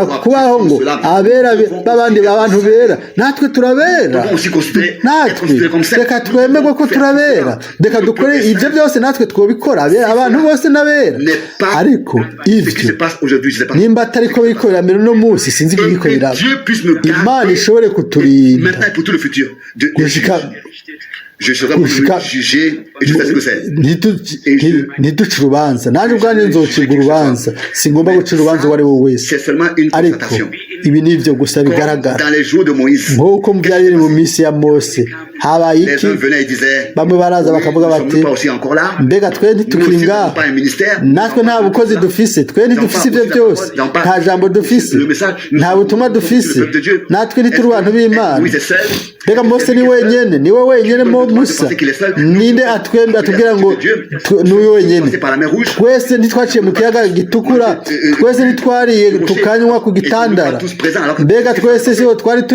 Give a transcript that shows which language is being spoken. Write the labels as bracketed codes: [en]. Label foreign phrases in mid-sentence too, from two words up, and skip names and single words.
[rn] kubaho ngo abera b'abandi bantu bera natwe turabera natwe reka twemerwe ko turabera reka dukore ibyo byose natwe twobikora abantu bose n'abera ariko ibyo nimba atari ko bikorera mbere no munsi sinzi ko bikorera Imana ishobore kuturinda gushika ntiduce urubanza nanjye ubwanjye nzocirwa urubanza singomba guca urubanza uwo ari we wese ariko ibi ni ibyo gusa bigaragara nk'uko byari biri mu minsi ya Mose habaye iki bamwe baraza bakavuga bati mbega twe ntitukiri ngaha natwe nta bukozi dufise twe ntidufise ibyo byose nta jambo dufise nta butumwa dufise natwe ntituri abantu b'Imana mbega Mose ni we wenyine Musa ninde atubwira ngo n'uyu wenyine twese ntitwaciye mu kiyaga gitukura twese ntitwariye tukanywa ku gitandara mbega twese siho twari turi